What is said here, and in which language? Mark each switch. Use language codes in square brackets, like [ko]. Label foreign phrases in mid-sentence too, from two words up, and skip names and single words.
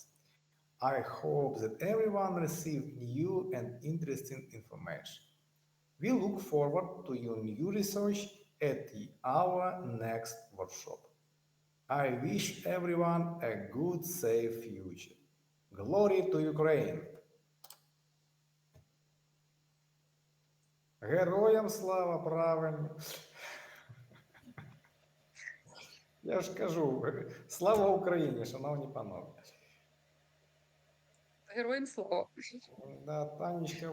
[en] I hope that everyone received new and interesting information. We look forward to your new research at our next workshop. I wish everyone a good, safe future. Glory to Ukraine! [uk] Героям слава, правильно. Я ж кажу, слава Україні, шановні панове. Героям слава. Да, Танечка,